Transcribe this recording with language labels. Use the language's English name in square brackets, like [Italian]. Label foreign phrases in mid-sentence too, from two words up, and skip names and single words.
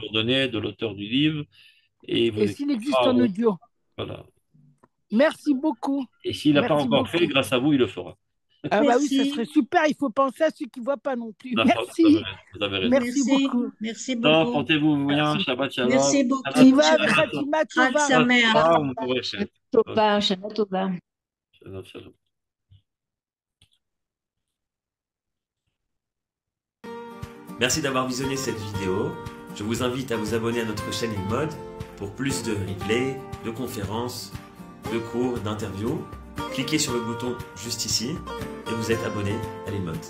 [French] coordonnées de l'auteur du livre et il vous Et s'il existe expliquera. en audio? Voilà. Merci beaucoup. Et s'il n'a pas Merci encore fait, beaucoup. grâce à vous, il le fera. Ah bah oui, ça serait Merci. super. Il faut penser à ceux qui ne voient pas non plus. Non, Merci. vous avez raison. Merci Merci. beaucoup. Merci Non, beaucoup. portez-vous bien. Merci. [Hebrew] שבת שלום. [French] Merci beaucoup. [Hebrew] Tiva Shabbat Khatima Chag Tova. Sameach. טובה, שנה טובה. שבת שלום. [French] Merci d'avoir visionné cette vidéo. Je vous invite à vous abonner à notre chaîne InMode pour plus de replays, de conférences, de cours, d'interviews. Cliquez sur le bouton juste ici et vous êtes abonné à l'InMode.